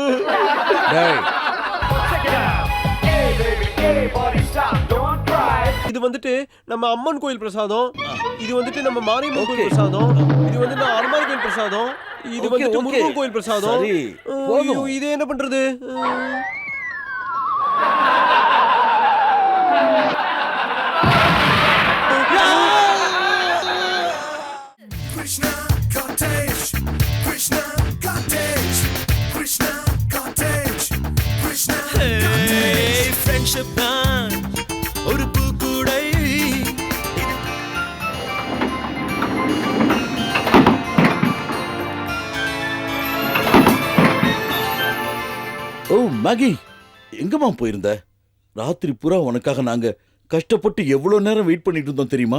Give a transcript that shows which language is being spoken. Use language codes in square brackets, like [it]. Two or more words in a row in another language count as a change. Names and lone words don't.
[ta] இது வந்துட்டு நம்ம அம்மன் கோயில் பிரசாதம், இது வந்துட்டு நம்ம மாரியம்மன் கோயில் பிரசாதம், இது வந்து நம்ம அனுமார் கோயில் பிரசாதம், இது வந்துட்டு முருகன் கோயில் பிரசாதம். இது என்ன பண்றது? Krishna cottage, Krishna cottage, Krishna cottage, Krishna cottage. Friendship தான் ஒரு பூக்கூடை. ஓ மேகி, எங்கம்மா போயிருந்த? ராத்திரி பூரா உனக்காக நாங்க கஷ்டப்பட்டு எவ்வளவு நேரம் வெயிட் பண்ணிட்டு இருந்தோம் தெரியுமா?